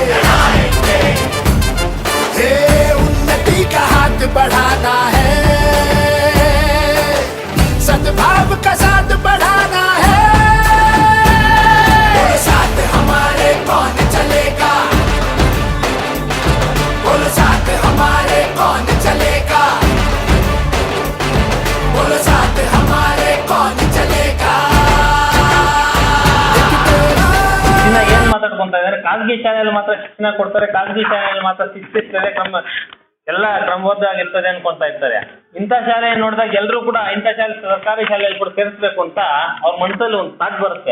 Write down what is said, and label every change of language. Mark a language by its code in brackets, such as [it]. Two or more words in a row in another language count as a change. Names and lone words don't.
[hi] हे उन्नति का हाथ बढ़ाना है सद्भाव का साथ बढ़ाना है. बोलो साथ हमारे कौन चलेगा बोलो साथ हमारे कौन चलेगा बोलो साथ हमारे कौन चलेगा. [kn] ಇನ್ನ ಏನ್ ಮಾತಾಡ್ಕೊಂತ ಇದಾರೆ, ಖಾಸಗಿ ಶಾಲೆಯಲ್ಲಿ ಮಾತ್ರ ಶಿಕ್ಷಣ ಕೊಡ್ತಾರೆ, ಖಾಸಗಿ ಶಾಲೆಯಲ್ಲಿ ಮಾತ್ರ ಶಿಕ್ಷಿಸ್ತಾರೆ, ಎಲ್ಲ ಕ್ರಮಬದ್ಧವಾಗಿರ್ತದೆ ಅನ್ಕೊಂತ ಇರ್ತಾರೆ. ಇಂಥ ಶಾಲೆ ನೋಡಿದಾಗ ಎಲ್ಲರೂ ಕೂಡ ಇಂಥ ಶಾಲೆ ಸರ್ಕಾರಿ ಶಾಲೆಯಲ್ಲಿ ಕೂಡ ಸೇರಿಸ್ಬೇಕು ಅಂತ ಅವ್ರ ಮನಸ್ಸಲ್ಲಿ ಒಂದು ಥಾಟ್ ಬರುತ್ತೆ.